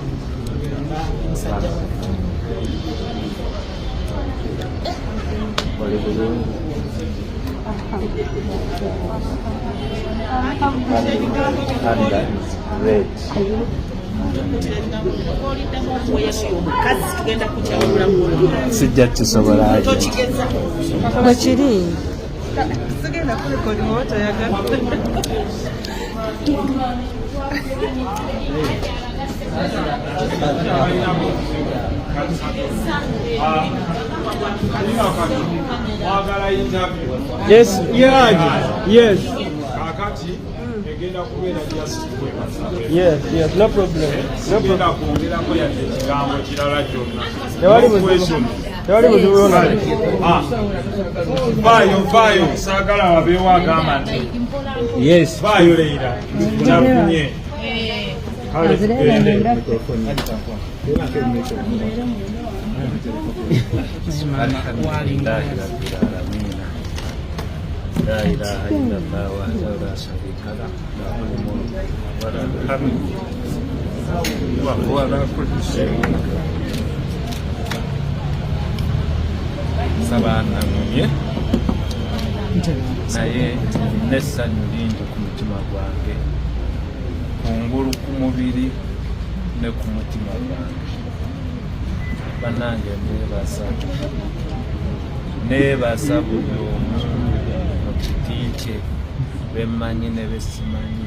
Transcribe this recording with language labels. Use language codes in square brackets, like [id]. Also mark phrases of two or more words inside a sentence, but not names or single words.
[en] Red. [lg] Sijja kisobola bakiri sigenda kurekodi moto yagala [en] Yes, yes. Yes, no problem. Yes. [ar] لا إله إلا الله وحده لا شريك له له الملك وله الحمد وهو على كل شيء قدير. [lg] Sabana mumye naye nessanyu lingi ku mutima gwange, kungulu ku mubiri ne ku mutima gwange. Bannange neebasa buli omu mu kiti kye, bemmanyi ne besimanyi.